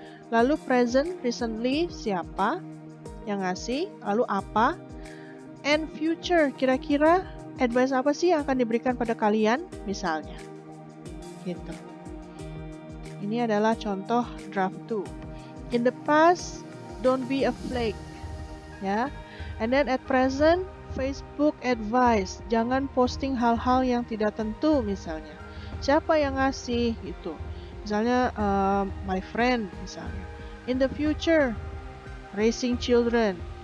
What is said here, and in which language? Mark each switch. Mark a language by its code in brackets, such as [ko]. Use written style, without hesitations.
[id] Lalu [en] present, recently, [id] siapa yang ngasih, lalu apa? [en] And future, [id] kira-kira advice apa sih yang akan diberikan pada kalian, misalnya. Gitu. Ini adalah contoh draft 2. [en] In the past, don't be a flake. Ya. And then at present, Facebook advice. [id] Jangan posting hal-hal yang tidak tentu, misalnya. Siapa yang ngasih gitu, misalnya [en] my friend [id] misalnya. [en] In the future, raising children.